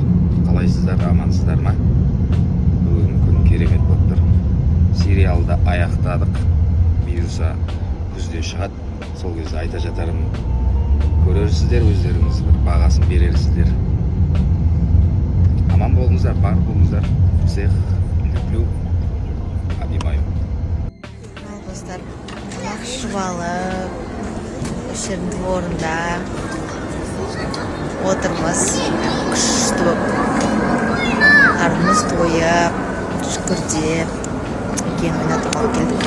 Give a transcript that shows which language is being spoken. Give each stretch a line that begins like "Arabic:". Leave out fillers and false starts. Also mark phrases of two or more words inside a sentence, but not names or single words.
Kazakh: Қалайсыздар, амансыздар ма? Бүгін күн керемет болып тұр. Сериалды аяқтадық. Бұйырса күзде шығады. Сол кезде айта жатарым. Көрерсіздер, өздеріңіз бір бағасын берерсіздер. Аман болыңыздар, бар болыңыздар.
Russian: Всех люблю, обнимаю.
Kazakh: Достар, жақсы алып, өшердің дворында отырмыз. Күшті болып, қарнымыз тойып, шүкірдеп, екен ойнатып алып келдік.